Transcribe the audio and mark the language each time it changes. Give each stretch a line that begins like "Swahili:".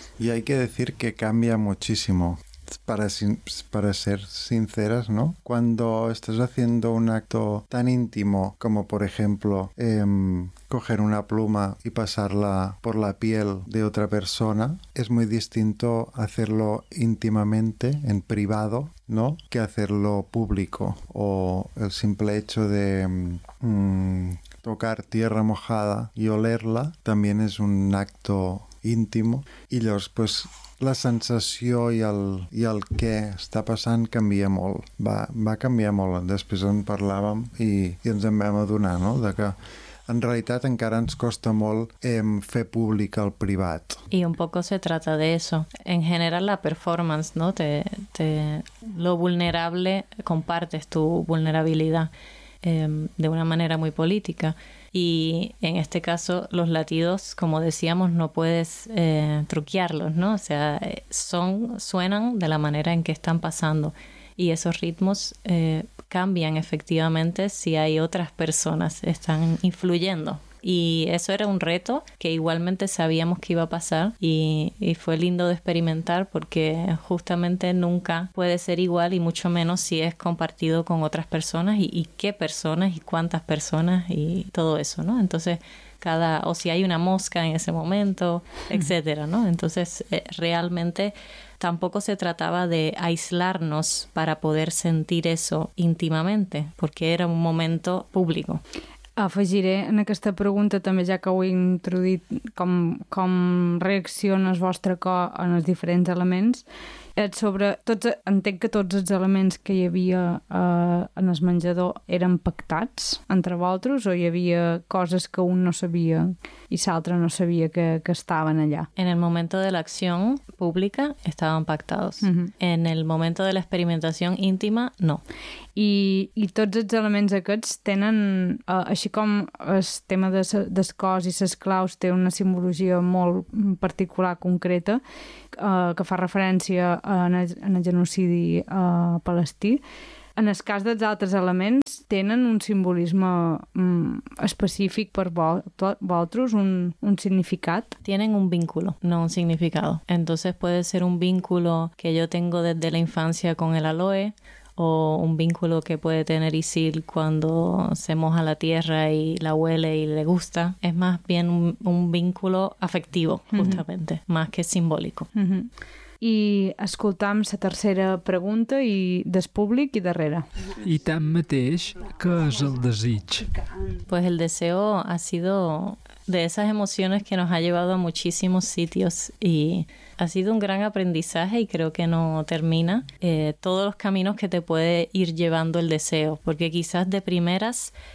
Spanish: Y hay que decir que cambia muchísimo, para ser sinceras, ¿no? Cuando estás haciendo un acto tan íntimo como, por ejemplo, coger una pluma y pasarla por la piel de otra persona, es muy distinto hacerlo íntimamente, en privado, ¿no? Que hacerlo público o el simple hecho de tocar tierra mojada y olerla también es un acto íntimo
Catalan: y llavors pues la sensació i el què està passant canvia molt, va canviar molt després en parlàvem i ens en vam adonar, no? De que en realitat encara ens costa molt fer públic el privat.
Spanish: Y un poco se trata de eso. En general la performance, ¿no? Te lo vulnerable, compartes tu vulnerabilidad. de una manera muy política. Y en este caso, los latidos, como decíamos, no puedes truquearlos, ¿no? O sea, suenan de la manera en que están pasando. Y esos ritmos cambian efectivamente si hay otras personas que están influyendo. Y eso era un reto que igualmente sabíamos que iba a pasar y fue lindo de experimentar porque justamente nunca puede ser igual y mucho menos si es compartido con otras personas y qué personas y cuántas personas y todo eso, ¿no? Entonces, o si hay una mosca en ese momento, etcétera, ¿no? Entonces, realmente tampoco se trataba de aislarnos para poder sentir eso íntimamente porque era un momento público.
Catalan: Afegiré en aquesta pregunta també, ja que ho he introduït, com reacciona el vostre cor en els diferents elements. Sobre tots, entenc que tots els elements que hi havia en el menjador eren pactats entre vosaltres o hi havia coses que un no sabia i l'altre no sabia que estaven allà? En el moment de l'acció pública estaven pactats. Uh-huh. En el moment de l'experimentació íntima, no. I tots els elements aquests tenen, així com el tema dels cors i les claus té una simbologia molt particular, concreta, que fa referència en el genocidi palestí, en el cas dels altres elements tenen un simbolisme específic per vosaltres, un significat?
Spanish: Tienen un vínculo, no un significado. Entonces puede ser un vínculo que yo tengo desde la infancia con el aloe, o un vínculo que puede tener Isil cuando se moja la tierra y la huele y le gusta. Es más bien un vínculo afectivo, justamente, uh-huh, más que simbólico.
Catalan: Uh-huh. I escoltam la tercera pregunta i del públic i darrere. I tanmateix, què és el desig?
Spanish: Pues el deseo ha sido de esas emociones que nos ha llevado a muchísimos sitios y ha sido un gran aprendizaje y creo que no termina todos los caminos que te puede ir llevando el deseo, porque quizás de primeras